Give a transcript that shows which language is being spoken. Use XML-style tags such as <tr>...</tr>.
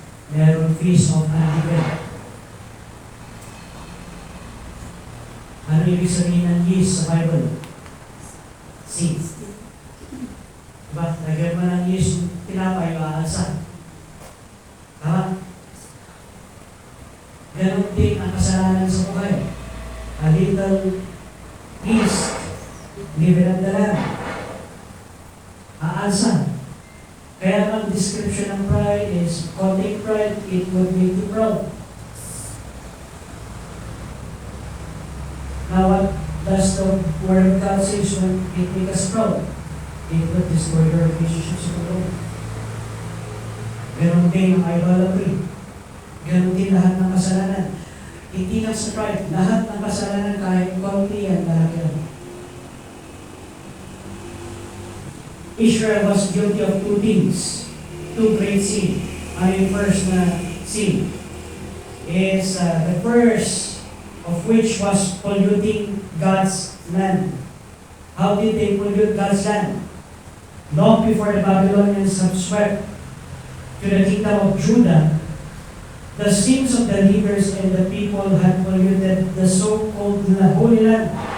<tl>Meron Feast of Unleavened. Ano ibig sabihin ng yeast sa Bible? Seed. Diba? Lagyan mo ng yeast, tinapay, aalsa. Tama? Ganon din ang kasalanan sa buhay.</tl> <en>A little yeast, leaven of the land.</en> <tl>Aalsa. Kaya ang description ng</tl> <en>pride is, contain pride, it would make you proud. Now what does the Word of God say when it makes us proud? It would destroy your relationships with the Lord.</en> <tl>Ganon din ang idolatry. Ganon din lahat ng kasalanan. Hindi lang sa pride, lahat ng kasalanan kahit konti yan, lahat yan.</tl> <en>Israel was guilty of two things, two great sins.</en> <tl>Ano yung first na sin?</tl> <en>Is the first of which was polluting God's land. How did they pollute God's land? Long before the Babylonians have swept to the kingdom of Judah, the sins of the leaders and the people had polluted the so-called Holy Land.</en>